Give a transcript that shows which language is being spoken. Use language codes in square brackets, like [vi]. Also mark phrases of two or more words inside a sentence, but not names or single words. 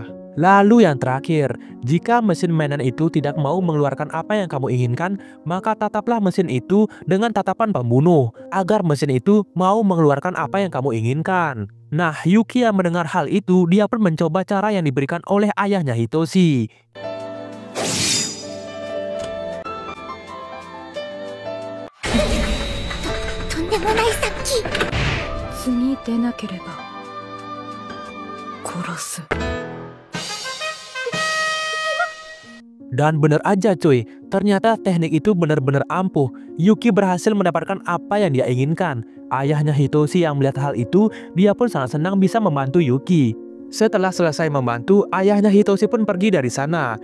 [id] Lalu yang terakhir, jika mesin mainan itu tidak mau mengeluarkan apa yang kamu inginkan, maka tataplah mesin itu dengan tatapan pembunuh, agar mesin itu mau mengeluarkan apa yang kamu inginkan. Nah, Yuki yang mendengar hal itu, dia pun mencoba cara yang diberikan oleh ayahnya Hitoshi. [ja] とんでもない殺気。次出なければ殺す。 [id] Dan bener aja cuy, ternyata teknik itu benar-benar ampuh. Yuki berhasil mendapatkan apa yang dia inginkan. Ayahnya Hitoshi yang melihat hal itu, dia pun sangat senang bisa membantu Yuki. Setelah selesai membantu, ayahnya Hitoshi pun pergi dari sana.